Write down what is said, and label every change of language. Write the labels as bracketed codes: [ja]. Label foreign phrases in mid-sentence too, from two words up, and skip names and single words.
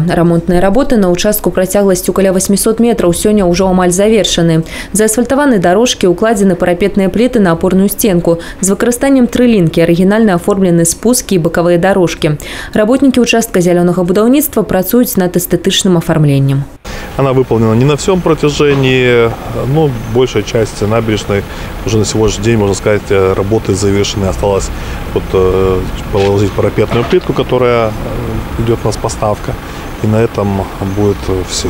[be] Рамонтныя работы на ўчастку працягласцю каля 800 метраў сёння ўжо амаль завершаны. Заасфальтаваны дарожкі, укладзены парапетныя пліты на апорную стенку. З выкарыстаннем трылінкі арыгінальна аформлены спускі і бакавыя дарожкі. Работнікі ўчастка зялёнага будаўніцтва працуюць над эстэтычным афармленнем. [ru] Она выполнена не на всем протяжении, но большая часть набережной уже на сегодняшний день, можно сказать, работы завершены. Осталось положить парапетную плитку, которая идет у нас поставка. И на этом будет все.